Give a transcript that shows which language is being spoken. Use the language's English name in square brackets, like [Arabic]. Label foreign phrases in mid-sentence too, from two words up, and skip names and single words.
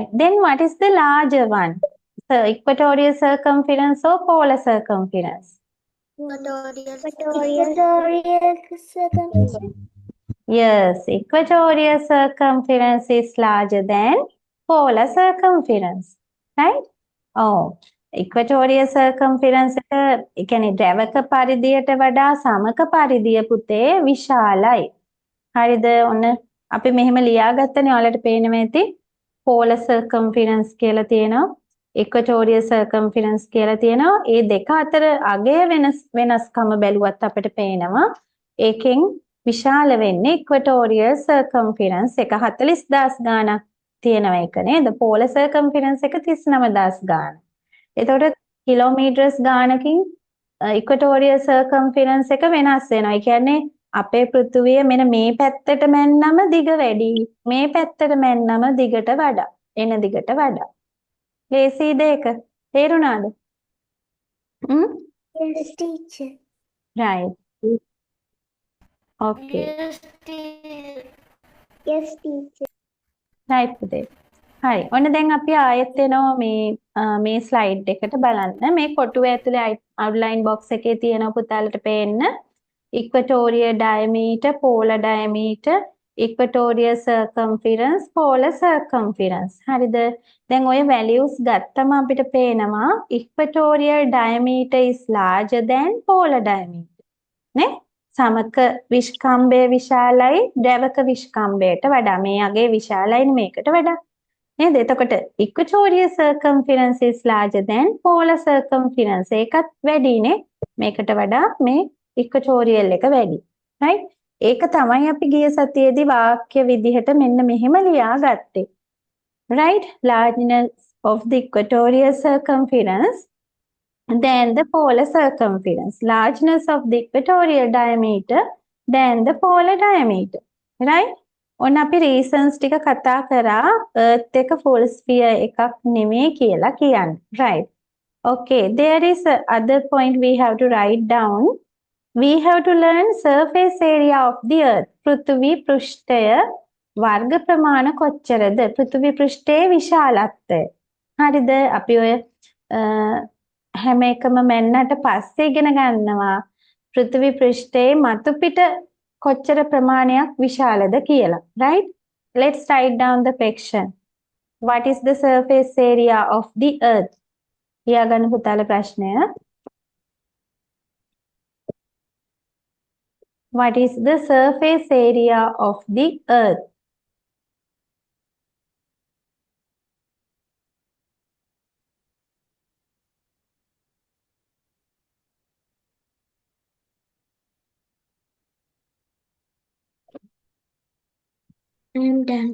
[English] Then what is the larger one? So equatorial circumference or polar circumference? Equatorial circumference. Yes, equatorial circumference is larger than polar circumference. Right? Oh, equatorial circumference [Sinhala] එක ඒ කියන්නේ ද්‍රවක පරිධියට වඩා සමක පරිධිය පුතේ විශාලයි. හරිද? ඔන්න අපි මෙහෙම ලියාගත්තනේ ඔයාලට පේනවා ඇති. [English] polar circumference [Sinhala] කියලා තියෙනවා. [English] equatorial circumference [Sinhala] කියලා තියෙනවා. ඒ දෙක අතර අගය වෙනස්කම බැලුවත් අපිට පේනවා. ඒකෙන් විශාල වෙන්නේ [English] equatorial circumference [Sinhala] එක 40,000 ගාණක් තියෙනවා එක නේද? [English] polar circumference [Sinhala] එක 39,000 ගාණ. එතකොට කිලෝමීටර්ස් ගාණකින් [English] equatorial circumference [Sinhala] එක වෙනස් වෙනවා. ඒ කියන්නේ අපේ පෘථුවිය මෙන්න මේ පැත්තට මැන්නම දිග වැඩි. මේ පැත්තට මැන්නම දිගට වඩා. එන දිගට වඩා. ලේසිද ඒක? තේරුණාද? [English] Yes, teacher. Right. Okay. Yes, teacher. [Sinhala] right පුතේ. හරි. ඔන්න දැන් අපි ආයෙත් එනවා මේ ස්ලයිඩ් එකට බලන්න. මේ කොටුවේ ඇතුලේ [English] outline box [Sinhala] එකේ තියෙනවා පුතාලට පේන්න. [English] equatorial diameter, polar diameter, equatorial circumference, polar circumference. [Sinhala] හරිද? දැන් ඔය [English] values [Sinhala] ගත්තම අපිට පේනවා [English] equatorial diameter is larger than polar diameter. [Sinhala] නේ? සමක විස්කම්භය විශාලයි ද්‍රවක විස්කම්භයට වඩා. මේ අගේ විශාලයි මේකට වඩා. නේද? [English] එතකොට equatorial circumference is larger than polar circumference. [Sinhala] ඒකත් වැඩිනේ. මේකට වඩා මේ equatorial එක වැඩි. right? ඒක තමයි අපි ගිය සතියේදී වාක්‍ය විදිහට මෙන්න මෙහෙම ලියාගත්තේ. [English] right? Largeness of the equatorial circumference than the polar circumference. Largeness of the equatorial diameter than the polar diameter. Right? [Sinhala] ඔන්න අපි reasons ටික කතා කරා earth එක [English] full sphere [Sinhala] එකක් නෙමෙයි කියලා කියන්නේ. [English] Right? Okay, there is a other point we have to write down. We have to learn surface area of the earth. [Sinhala] පෘථිවි පෘෂ්ඨය වර්ග ප්‍රමාණ කොච්චරද? පෘථිවි පෘෂ්ඨයේ විශාලත්වය. හරිද? අපි ඔය හැම එකම මැන්නට පස්සේ ඉගෙන ගන්නවා පෘථිවි පෘෂ්ඨයේ මතු පිට කොච්චර ප්‍රමාණයක් විශාලද කියලා. [English] Right? Let's write down the question. What is the surface area of the earth? [Sinhala] ලියාගන්න පුතාලා ප්‍රශ්නය. [English] What is the surface area of the earth? I am done.